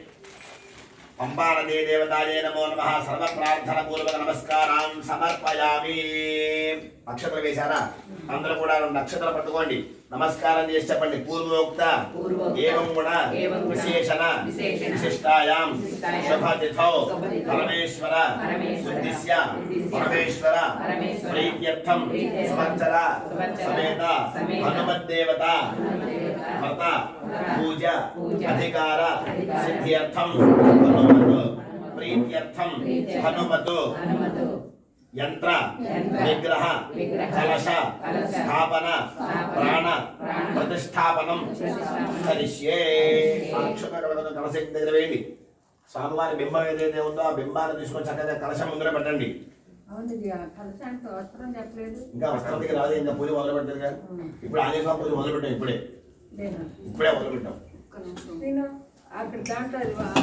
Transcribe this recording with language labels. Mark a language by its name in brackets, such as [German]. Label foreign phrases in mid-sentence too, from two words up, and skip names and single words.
[Sanskrit] पंपानदी देवताये नमो नमः सर्वप्रार्थनपूर्वक नमस्कारान् समर्पयामि [Telugu] నక్షత్ర వేశారా అందరూ కూడా నక్షత్ర పట్టుకోండి నమస్కారం చేసి చెప్పండి [Sanskrit] పూర్వోక్త ఏవం గుణ విశేషణ విశిష్టాయాం శుభతిథౌ పరమేశ్వర ఉద్దిశ్య పరమేశ్వర ప్రీత్యర్థం సంవత్సర సమేత హనుమద్దేవత వ్రత పూజ అధికార సిద్ధ్యర్థం హనుమతు ప్రీత్యర్థం హనుమతు यंत्र विग्रह कलश स्थापन प्राण प्रतिष्ठापनम करिष्ये [Telugu] कलश దగ్గర వేయండి స్వామివారి బింబం ఏదైతే ఉందో ఆ బింబాన్ని తీసుకొని చక్కగా కలశం ముందర పెట్టండి ఇంకా వస్త్రం దగ్గర రాదు ఇంకా పూజ మొదలు పెట్టారు కదా ఇప్పుడు ఆంజనేయ స్వామి పూజ మొదలు పెట్టాం ఇప్పుడే మొదలు పెట్టాం అక్కడ దాంట్లో